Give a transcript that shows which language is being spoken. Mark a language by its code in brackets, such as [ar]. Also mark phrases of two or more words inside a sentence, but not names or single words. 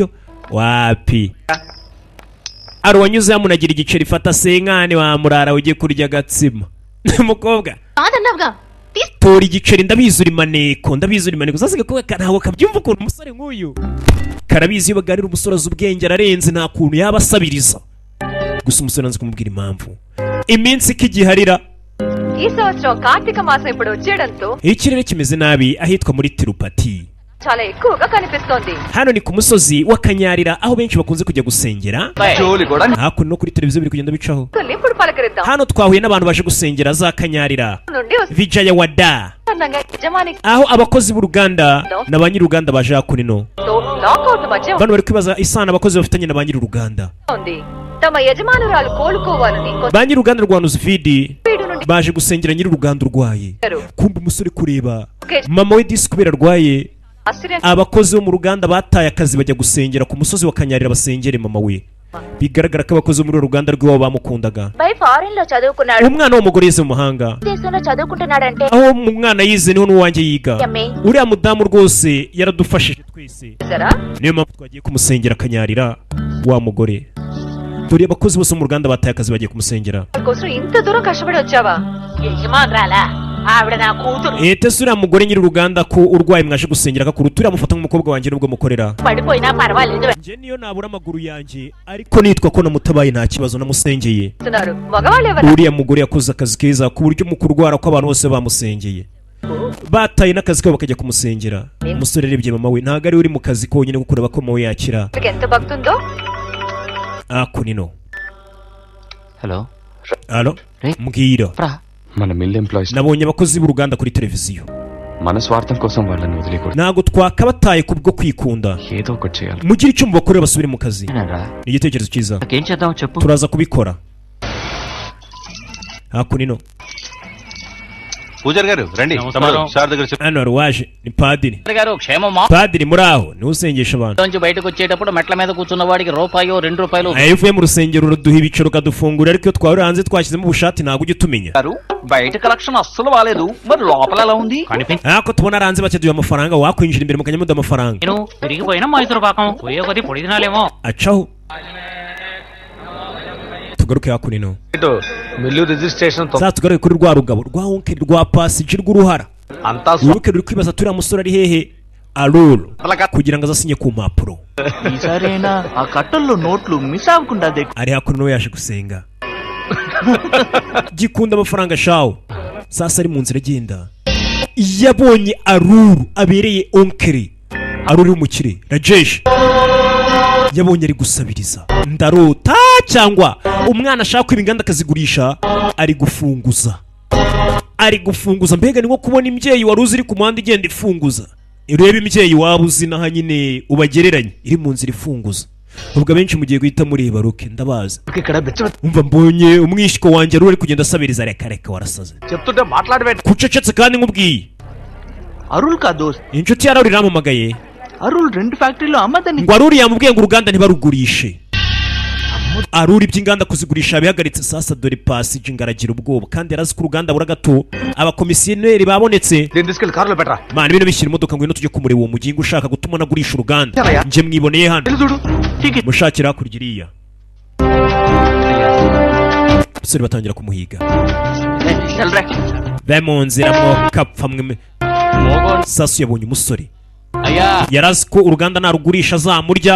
[rw] wapi ari wanyuze yamunagira igiceri fata senkane wamurara ugiye kurya agatsima. umukobwa [te] కాదన్నావుగా [rw] tora igiceri ndabizi uri maneko sasiga ko ntabwo kabyumva ukuntu umusore nk'uyu karabizi iyo baganira umusore azi ubwenge ararenze nta kuntu yaba asabiriza. gusa umusore nanze kumubwira impamvu iminsi ikigiharira [te] ఈ సంవత్సరం కార్తీక మాసం ఇప్పుడు వచ్చేయడంతో [rw] ikirere kimeze nabi ahitwa muri Tirupati. [te] చాలా ఎక్కువగా కనిపిస్తోంది. [rw] hano ni ku musozi wa Kanyarira aho benshi bakunze kujya gusengera. hakuno no kuri televiziyo biri kugenda bicaho. [te] ఇప్పుడు పలకరిద్దాం. [rw] hano twahuye n'abantu baje gusengera za Kanyarira Vijaya Wada aho abakozi b'uruganda na ba nyir'uruganda baje hakuno. bano bari kwibaza isano abakozi bafitanye na ba nyir'uruganda. [te] తమ యజమానురాలు కోలుకోవాలని [rw] ba nyir'uruganda rwa Nuzvidi baje gusengera nyir'uruganda urwaye. kumva umusore kureba mama we disi kubera arwaye. abakozi bo mu ruganda bataye akazi bajya gusengera ku musozi wa Kanyarira basengere mama we. bigaragara ko abakozi muri uru ruganda rw'iwabo bamukundaga. [te] ఫారెన్ లో చదువుకున్నాడు. [rw] umwana w'umugore yize mu mahanga. [te] దేశంలో చదువుకుంటున్నాడంటే [rw] aho umwana yize niho n'uwanjye yiga. uriya mudamu rwose yaradufashije twese niyo mpamvu twagiye kumusengera Kanyarira wa mugore. dore abakozi bose mu ruganda bataye akazi bagiye kumusengera. [te] కోసం ఇంత దూరం కష్టపడి వచ్చావా? యజమానురాలా ఆవిడ నా కూతురు. [rw] ese uriya mugore nyir'uruganda ko urwaye mwaje gusengera akakuru turiya mufata nk'umukobwa wanjye nubwo mukorera. [te] పడిపోయినా పర్వాలేదు. [rw] njye niyo nabura amaguru yanjye ariko nitwa ko namutabaye nta kibazo namusengeye. [te] మగవాళ్ళు ఎవరు? [rw] uriya mugore yakoze akazi keza ku buryo mu kurwara ko abantu bose bamusengeye. bataye n'akazi kabo bakajya kumusengera. umusore arebye mama we ntabwo ari uri mu kazi konyine kuko ureba ko mama we yakira. [te] ఎంత భక్తుందో. [rw] kunino. [te] హలో [rw] halo mbwira. [te] మన [en] mill employees [rw] nabonye abakozi b'uruganda kuri televiziyo. [te] మన స్వార్థం కోసం వాళ్ళని వదిలేకూడదు. [rw] ntabwo twakabataye kubwo kwikunda. [te] ఏదో ఒకటి చేయాలి. [rw] mugire icyo mubakorera basubire mu kazi. ni igitekerezo cyiza. [te] ఏం చేద్దాం చెప్పు. [rw] turaza kubikora. kunino. [te] పూజారి గారు రండి. సార్ దగ్గర [rw] hano hari uwaje ni padiri. [te] గారు క్షేమమా? [rw] padiri muri aho niwe usengesha abantu. [te] నుంచి బయటకు వచ్చేటప్పుడు మెట్ల మీద కూర్చున్న వాడికి రూపాయో 2 రూపాయలు. [rw] iyo uvuye mu rusengero uraduha ibiciro ukadufungura ariko iyo twahurira hanze twashyizemo ubushati ntabwo ujya utumenya. [te] బయట కలెక్షన్ అస్సలు బాలేదు మరి లోపల ఎలా ఉంది? [rw] ko tubona hanze bakeduye amafaranga wakwinjira imbere mukajya muduha amafaranga. [te] నేను తిరిగిపోయినా మైసూరు పాకం పోయే కొద్ది పొడి తినాలేమో. [rw] acaho tugaruke hakunino. [en] mill registration [rw] za tugaruke kuri rwa rugabo rwa onkeri rwa pasiji rw'uruhara. uruke ruri kwibaza turiya musore ari hehe aruru kugira ngo azasinye ku mpapuro. [te] ఈసారైనా ఆ కట్టల్లో నోట్లు మిస్ అవ్వకుండా [rw] ari hakuno nawe yaje gusenga. gikunda amafaranga shawo. sasa ari mu nzira agenda yabonye aruru abereye onkeri. aruru umukire Rajesh yabonye ari gusabiriza. ndarota cyangwa umwana ashaka kwiba inganda akazigurisha ari gufunguza. mbega ni nko kubona imbyeyi wari uzi iri ku muhanda igenda ifunguza. urebe imbyeyi waba uzi naho nyine ubagereranye iri mu nzira ifunguza. ubwo abenshi mugiye guhita mureba ruke ndabaza. umva mbonye umwishyiko wanjye ari kugenda asabiriza. reka warasaze [te] చెప్తుంటే మాట్లాడబెట్టి [rw] kucecetse kandi nkubwiye. [hi] अरुल का दोस्त. [rw] inshuti ya Aruri iramamagaye [te] అరుల్ 2 ఫ్యాక్టరీలో అమ్మదని. [rw] ngo Aruri yamubwiye ngo uruganda ntibarugurishe. Aruri iby'inganda kuzigurisha yabihagaritse. sasa dore pasiji ngaragira ubwoba kandi yarazi ko uruganda bura gato abakomisiyoneri babonetse. [te] తీసుకెళ్ళి కారులో పెట్టరా. [rw] mana bino bishyira imodoka ngwino tujye kumureba uwo mugingo ushaka gutuma nagurisha uruganda. nje mwiboneye hano mushakira hakurya iriya. abasore batangira kumuhiga. mu nzira mwokapfa mwe. sasu yabonye umusore yarazi ko uruganda narugurisha azamurya.